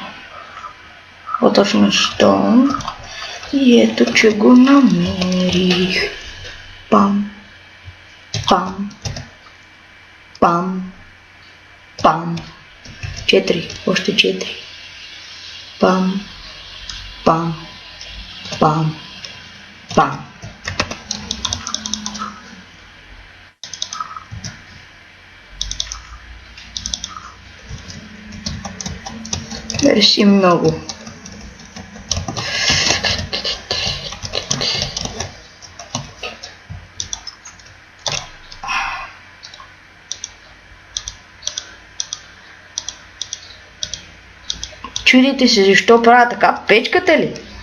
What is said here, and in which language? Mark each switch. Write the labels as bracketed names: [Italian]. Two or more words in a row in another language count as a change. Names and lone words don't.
[Bulgarian] По-точно стон. И ето, че го намерих. Пам. Пам. Пам. Пам. 4. Още 4. Пам. Пам. Пам. Пам. Мерси много. Чудите се защо правя така печката ли?